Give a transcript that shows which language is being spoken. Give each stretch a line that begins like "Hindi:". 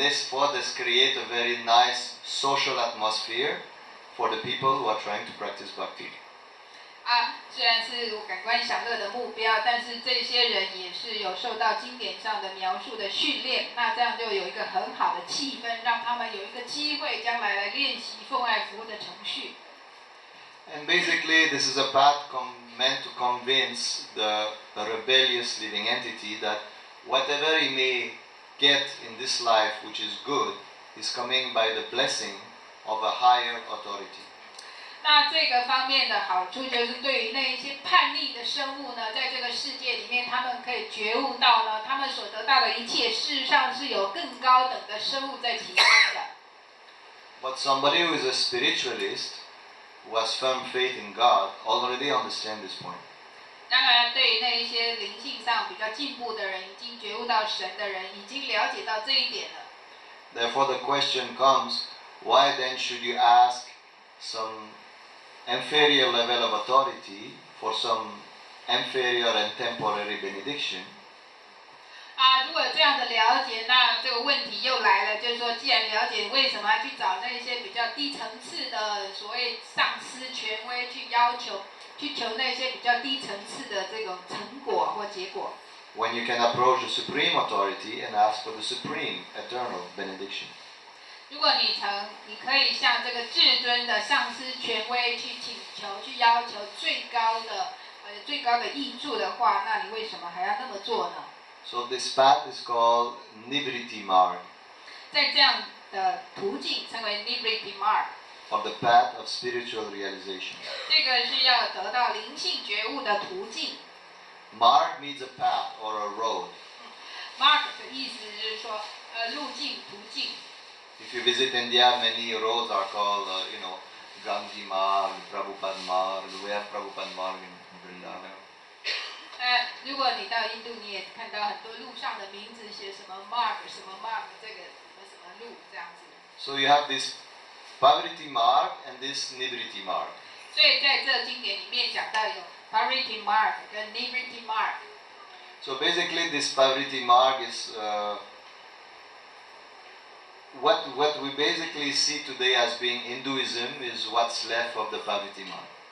English: For this create a very nice social atmosphere for the people who are trying to practice bhakti.
Chinese: 虽然是感官享乐的目标，但是这些人也是有受到经典上的描述的训练，那这样就有一个很好的气氛，让他们有一个机会将来来练习奉爱服务的程序。
English: And basically, this is a path meant to convince the rebellious living entity that whatever he may get in this life which is good is coming by the blessing of a higher authority.
Chinese: 那这个方面的好处就是对于那一些叛逆的生物呢，在这个世界里面，他们可以觉悟到呢，他们所得到的一切，事实上是有更高等的生物在提供的。
English: But somebody who is a spiritualist, who has firm faith in God, already understand this point.
Chinese: 当然，对于那一些灵性上比较进步的人，已经觉悟到神的人，已经了解到这一点了。
English: Therefore, the question comes: why then should you ask some inferior level of authority for some inferior and temporary benediction?
Chinese: 如果这样的了解，那这个问题又来了，就是说，既然了解，为什么要去找那些比较低层次的所谓上司权威去要求？去求那些比较低层次的这种成果或结果。
English: When you can approach the supreme authority and ask for the supreme eternal benediction.
Chinese: 如果你可以向这个至尊的上司权威去请求、去要求最高的益助的话，那你为什么还要那么做呢？
English: So this path is called Nivriti Marg.
Chinese: 在这样的途径称为 Divinity Devotional。
English: Of the path of spiritual realization.
Chinese: 这个是要得到灵性觉悟的途径。
English: Marg means a path or a road.
Chinese: Mark 的意思就是说，路径途径。
English: If you visit India, many roads are called, Gandhi Marg, Prabhupada Marg. We have Prabhupada Marg in Vrindavan.
Chinese: 如果你到印度，你也看到很多路上的名字写什么 mark 什么 mark 这个什么路这样子。
English: So you have this Pavriti Marg and this Nivriti Marg.
Chinese: 所以在这经典里面讲到有 Parity Mark 跟 Nivriti Mark。
English: So basically, this Pavriti Marg is what we basically see today as being Hinduism is what's left of the Pavriti Marg.